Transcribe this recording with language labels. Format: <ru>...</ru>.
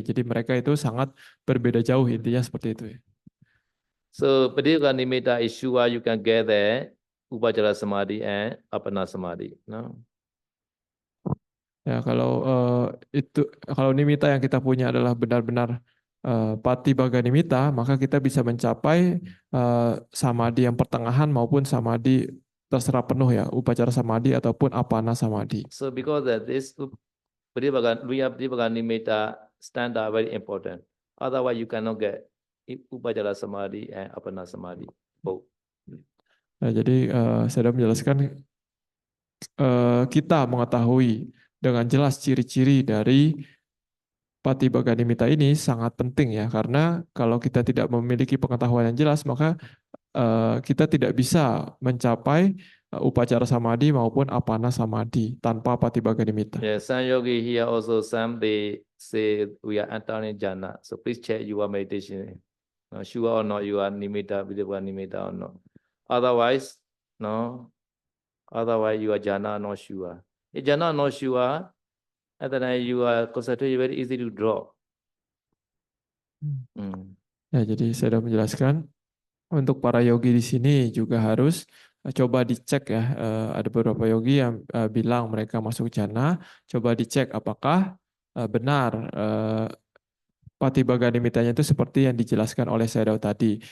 <id>Jadi mereka itu sangat berbeda jauh, intinya seperti itu ya.</id> <en>So Padibaganimita is sure you can get there Upajara Samadhi and Apana Samadhi no</en> <id>Ya, kalau nimita yang kita punya adalah benar-benar Pati Baganimita, maka kita bisa mencapai samadhi yang pertengahan maupun samadhi terserah penuh ya, upacara samadhi ataupun apana samadhi.</id> <en>So because that this Padibaganimita standard very important. Otherwise you cannot get Upajara Samadhi and Apana Samadhi both.</en> <id>Nah, jadi saya sudah menjelaskan kita mengetahui dengan jelas ciri-ciri dari Pati Baganimita ini sangat penting ya, karena kalau kita tidak memiliki pengetahuan yang jelas maka kita tidak bisa mencapai upacara samadhi maupun apana samadhi tanpa Pati Baganimita.</id> <en>Yeah, some yogi here also some they say we are entering jhana. So please check your meditation. Sure or not you are nimitta, Padibaganimita or not. Otherwise, no. Otherwise you are jhana not sure. If jhana not sure, at the time you are concentration very easy to drop.</en> <id>Ya, jadi saya sudah menjelaskan untuk para yogi di sini juga harus coba dicek ya. Ada beberapa yogi yang bilang mereka masuk jhana, coba dicek apakah benar Pati Baganimitanya itu seperti yang dijelaskan oleh Sayadaw tadi.</id>